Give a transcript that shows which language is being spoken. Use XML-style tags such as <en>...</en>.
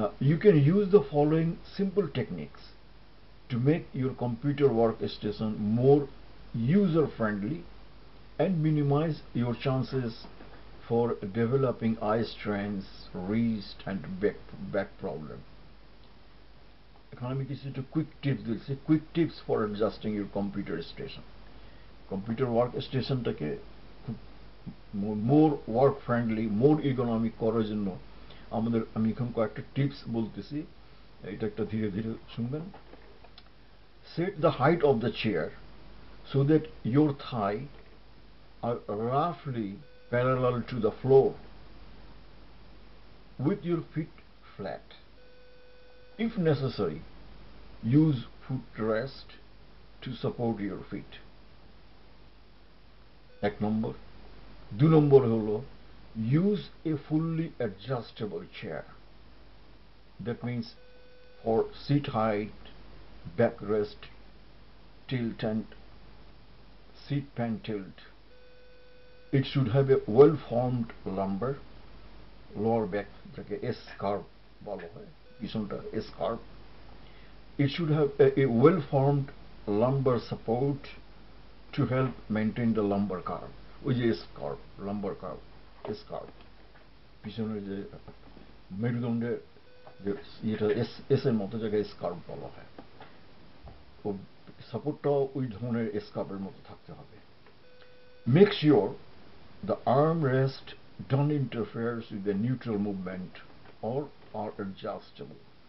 <en>You can use the following simple techniques to make your computer workstation more user friendly and minimize your chances for developing eye strains, wrist and back problem.</en> <bn>এখন আমি কিছু একটু</bn> <en>Quick tips দিচ্ছি, quick tips for adjusting your computer station.</en> <bn>Computer work স্টেশনটাকে খুব</bn> <en>more work friendly, more economic</en> <bn>করার জন্য আমি এখন কয়েকটা টিপস বলতেছি, এটা একটা ধীরে ধীরে শুনবেন।</bn> <en>Set the height of the chair so that your thigh are roughly parallel to the floor with your feet flat. If necessary, use footrest to support your feet.</en> <bn>এক নম্বর। 2 নম্বর হলো</bn> <en>use a fully adjustable chair. That means for seat height, backrest, tilt and seat pan tilt. It should have a well-formed lumbar, lower back</en> <bn>যাকে</bn> <en>S curve</en> <bn>বলা হয়, পিছনটা</bn> <en>S curve. It should have a well-formed lumbar support to help maintain the lumbar curve.</en> <bn>ওই যে</bn> <en>S curve, lumbar curve, S curve.</en> <bn>পিছনের যে মেরুদণ্ডের যে এটা এস এর মতো জায়গায় S curve বলা হয়, ও সাপোর্টটাও ওই ধরনের S curve এর মতো থাকতে হবে।</bn> <en>Make sure the armrest don't interfere with the neutral movement or are adjustable.</en>